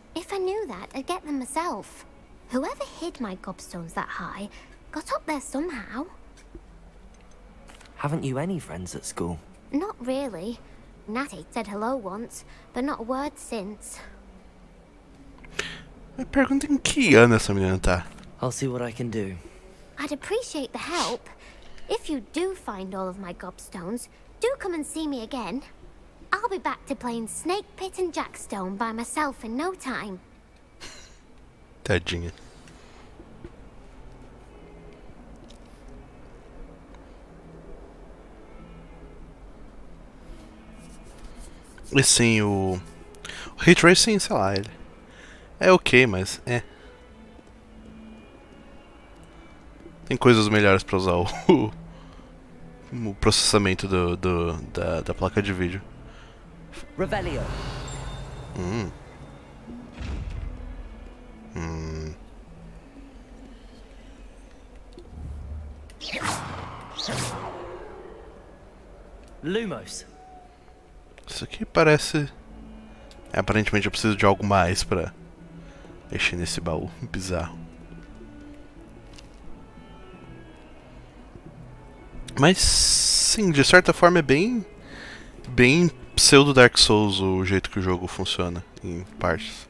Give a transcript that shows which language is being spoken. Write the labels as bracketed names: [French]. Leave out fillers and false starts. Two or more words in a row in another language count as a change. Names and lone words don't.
[English] If I knew that, I'd get them myself. Whoever hid my gobstones that high got up there somehow. Haven't you any friends at school? Not really. Natty said hello once, but not a word since. [Portuguese] Me pergunta em que ano essa menina tá. [English] I'll see what I can do. I'd appreciate the help. If you do find all of my gobstones, do come and see me again. I'll be back to playing Snake Pit and Jackstone by myself in no time. [Portuguese] Tadinha. E sim, o [English] Ray Tracing, [Portuguese] sei lá, ele é ok, mas tem coisas melhores pra usar o processamento da placa de vídeo. Revelio. Lumos. Isso aqui parece... aparentemente eu preciso de algo mais pra mexer nesse baú bizarro. Mas sim, de certa forma é bem pseudo Dark Souls o jeito que o jogo funciona em partes.